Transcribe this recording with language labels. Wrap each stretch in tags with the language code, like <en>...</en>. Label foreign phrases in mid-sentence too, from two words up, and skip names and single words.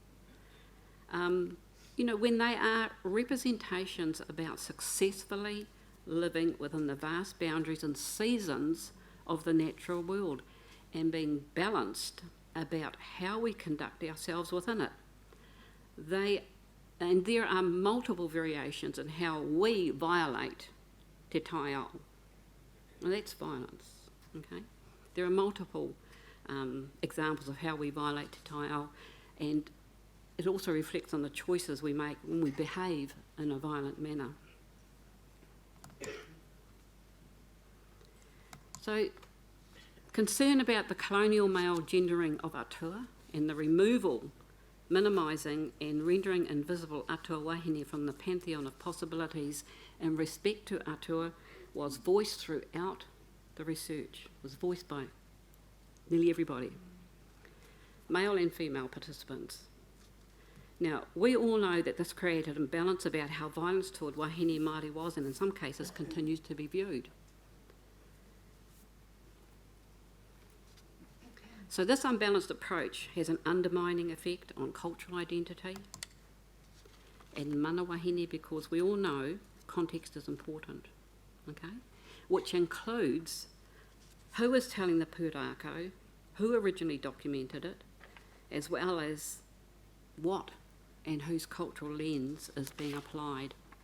<en>When they are representations about successfully living within the vast boundaries and seasons of the natural world, and being balanced about how we conduct ourselves within it. And there are multiple variations in how we violate</en> <mi>te tai ao.</mi> <en>Well, that's violence, okay? There are multiple examples of how we violate</en> <mi>te tai ao,</mi> <en>and it also reflects on the choices we make when we behave in a violent manner. So, concern about the colonial male gendering of atua and the removal, minimising and rendering invisible</en> <mi>atua wahine</mi> <en>from the pantheon of possibilities in respect to atua was voiced throughout the research, was voiced by nearly everybody, male and female participants. Now, we all know that this created imbalance about how violence toward</en> <mi>wahine Māori</mi> <en>was, and in some cases continues to be viewed. So this unbalanced approach has an undermining effect on cultural identity and</en> <mi>mana wahine,</mi> <en>because we all know context is important, okay? Which includes who is telling the pūrākau, who originally documented it, as well as what and whose cultural lens is being applied.</en>